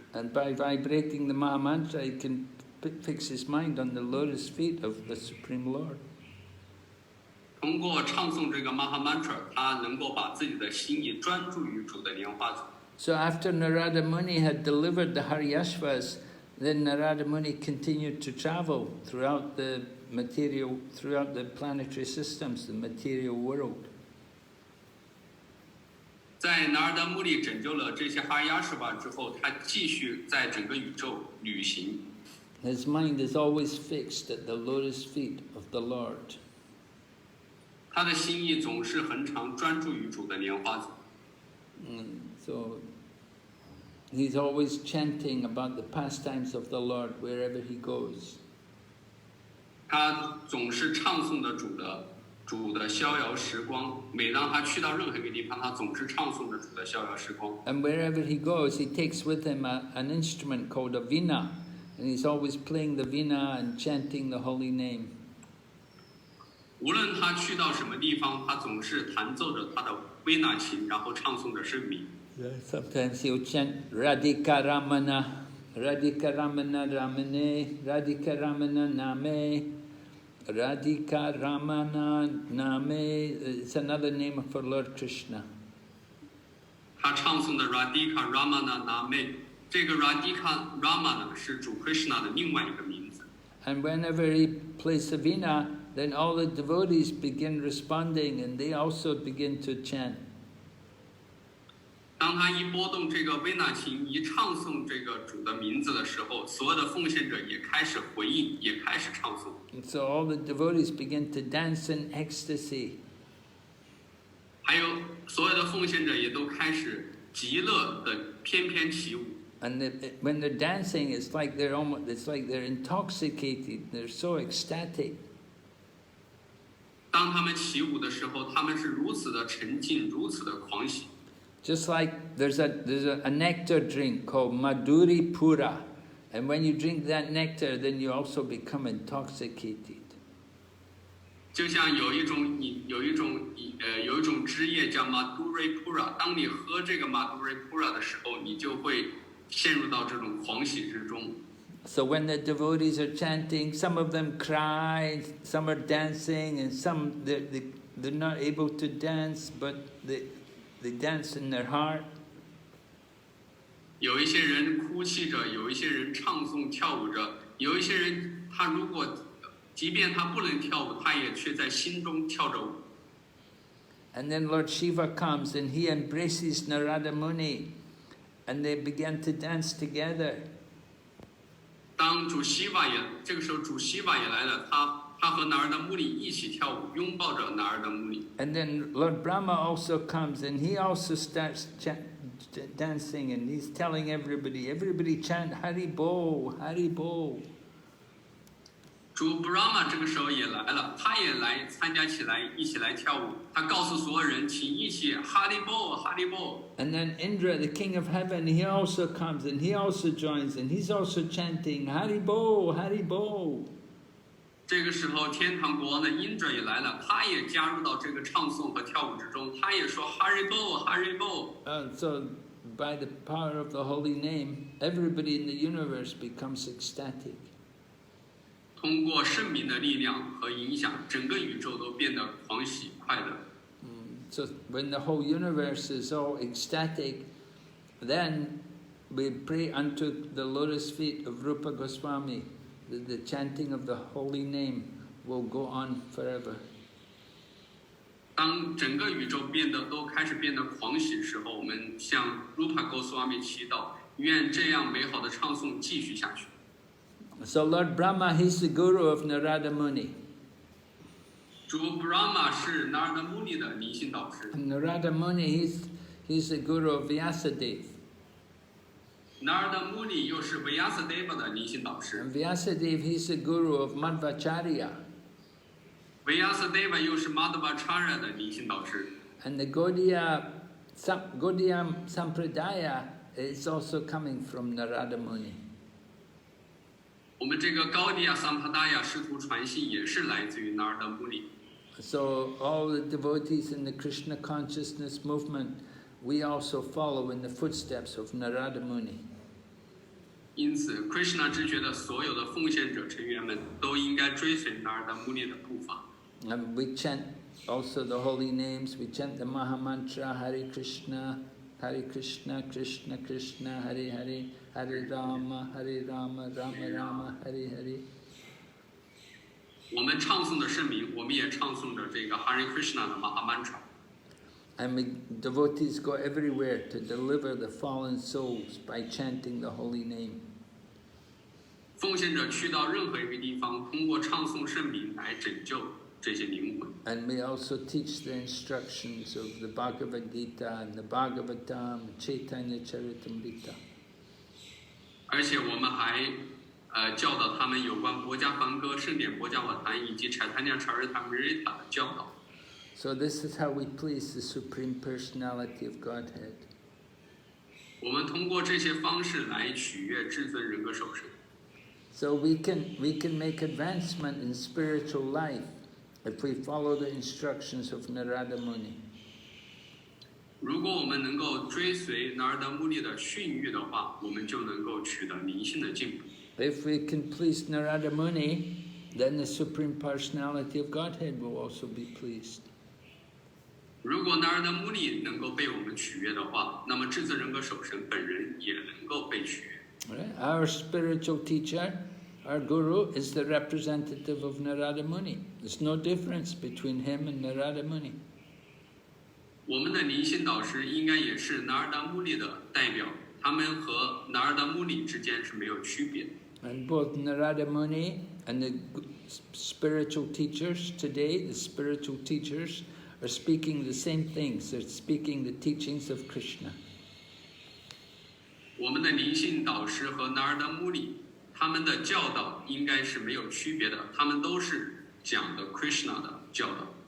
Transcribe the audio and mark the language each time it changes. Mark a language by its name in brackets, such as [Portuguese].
[English] And by vibrating the Mahamantra, he can fix his mind on the lotus feet of the Supreme Lord. [Chinese] 通过唱诵这个 Mahamantra， 他能够把自己的心意专注于主的莲花座。 [English] So after Nārada Muni had delivered the Haryashvas, then Nārada Muni continued to travel throughout the planetary systems, the material world. [Chinese] 在Nārada Muni拯救了这些哈亚什巴之后，他继续在整个宇宙旅行。 [English] His mind is always fixed at the lotus feet of the Lord. [Chinese] 他的心意总是恒常专注于主的莲花座。 [English] So he's always chanting about the pastimes of the Lord wherever he goes. [Chinese] 他总是唱诵着主的逍遥时光。每当他去到任何一个地方，他总是唱诵着主的逍遥时光。 [English] And wherever he goes, he takes with him an instrument called a veena, and he's always playing the veena and chanting the holy name. [Chinese] 无论他去到什么地方，他总是弹奏着他的维那琴，然后唱诵着圣名。 [English] Sometimes he'll chant Radhika Ramana, Radhika Ramana Ramane, Radhika Ramana Name, Radhika Ramana Name. It's another name for Lord Krishna. [Chinese] 他唱诵的 Radhika Ramana Name， 这个 Radhika Ramana 是主 Krishna 的另外一个名字。 [English] And whenever he plays the veena, then all the devotees begin responding, and they also begin to chant. [Chinese] 当他一拨动这个维那琴，一唱诵这个主的名字的时候，所有的奉献者也开始回应，也开始唱诵。 [English] And so all the devotees begin to dance in ecstasy. [Chinese] 还有所有的奉献者也都开始极乐的翩翩起舞。 [English] And when they're dancing, it's like they're intoxicated. They're so ecstatic. [Chinese] 当他们起舞的时候，他们是如此的沉静，如此的狂喜。 [English] Just like there's a nectar drink called Madhuri Pura, and when you drink that nectar, then you also become intoxicated. [Chinese] 就像有一种汁液叫 Madhuri Pura， 当你喝这个 Madhuri Pura 的时候，你就会陷入到这种狂喜之中。 [English] So when the devotees are chanting, some of them cry, some are dancing, and some they're not able to dance, but they dance in their heart. [Chinese] 有一些人哭泣着，有一些人唱诵跳舞着，有一些人他如果即便他不能跳舞，他也却在心中跳着舞。 [English] And then Lord Shiva comes and he embraces Nārada Muni, and they begin to dance together. [Chinese] 当主西瓦这个时候主西瓦也来了，他和Nārada Muni一起跳舞，拥抱着Nārada Muni。 [English] And then Lord Brahma also comes and he also starts dancing, and he's telling everybody chant Hari Bo, Hari Bo. [Chinese] 主 Brahma 这个时候也来了，他也来参加起来，一起来跳舞。他告诉所有人，请一起 Haribo Haribo。 [English] And then Indra, the king of heaven, he also comes and he also joins and he's also chanting Haribo, Haribo. [Chinese] 这个时候，天堂国王的 Indra 也来了，他也加入到这个唱诵和跳舞之中，他也说 Haribo Haribo。 [English] So by the power of the holy name, everybody in the universe becomes ecstatic. [Chinese] 通过圣名的力量和影响，整个宇宙都变得狂喜快乐。 [English] So when the whole universe is all ecstatic, then we pray unto the lotus feet of Rupa Goswami. The chanting of the holy name will go on forever. [Chinese] 当整个宇宙都开始变得狂喜的时候，我们向 Rupa Goswami 祈祷，愿这样美好的唱诵继续下去。 [English] So Lord Brahma, he's the guru of Nārada Muni. [Chinese] 主 Brahma 是 Nārada Muni 的灵性导师。 [English] And Nārada Muni, he's the guru of Vyasadeva. [Chinese] Nārada Muni 又是 Vyasadeva 的灵性导师。 [English] And Vyasadeva, he's the guru of Madhvacharya. [Chinese] Vyasadeva 又是 Madhvacharya 的灵性导师。 [English] And the Gaudiya Sampradaya is also coming from Nārada Muni. [Chinese] 我们这个高迪亚桑帕达亚师徒传信也是来自于 Nārada Muni。 [English] So all the devotees in the Krishna consciousness movement, we also follow in the footsteps of Nārada Muni. [Chinese] 因此 ，Krishna 知觉的所有的奉献者成员们都应该追随 Nārada Muni 的步伐。 [English] And we chant also the holy names. We chant the Maha Mantra Hare Krishna, Krishna Krishna, Hare Hare, Hare Rama, Rama Rama, Hare Hare. [Chinese] 我们唱诵的圣名，我们也唱诵着这个 Hare Krishna 的 Maha Mantra。 [English] And devotees go everywhere to deliver the fallen souls by chanting the holy name. [Chinese] 奉献者去到任何一个地方，通过唱诵圣名来拯救这些灵魂。 [English] And we also teach the instructions of the Bhagavad Gita and the Bhagavatam, Chaitanya Charitamrita. [Chinese] 而且我们还教导他们有关《薄伽梵歌》、圣典《薄伽瓦坛》以及《Chaitanya Charitamrita》的教导。 [English] So this is how we please the Supreme Personality of Godhead. [Chinese] 我们通过这些方式来取悦至尊人格守神。 [English] So we can make advancement in spiritual life if we follow the instructions of Nārada Muni. [Chinese] 如果我们能够追随 Nārada Muni 的训谕的话，我们就能够取得灵性的进步。 [English] If we can please Nārada Muni, then the Supreme Personality of Godhead will also be pleased. [Chinese] 如果 Nārada Muni 能够被我们取悦的话，那么至尊人格守神本人也能够被取悦。 [English] Right? Our spiritual teacher, our guru, is the representative of Nārada Muni. There's no difference between him and Nārada Muni. [Chinese] 我们的灵性导师应该也是 Nārada Muni 的代表，他们和 Nārada Muni 之间是没有区别的。 [English] And both Nārada Muni and the spiritual teachers today, the spiritual teachers, are speaking the same things. They're speaking the teachings of Krishna. [Chinese] 我们的灵性导师和 Nārada Muni 他们的教导应该是没有区别的，他们都是讲的 Krishna 的教导。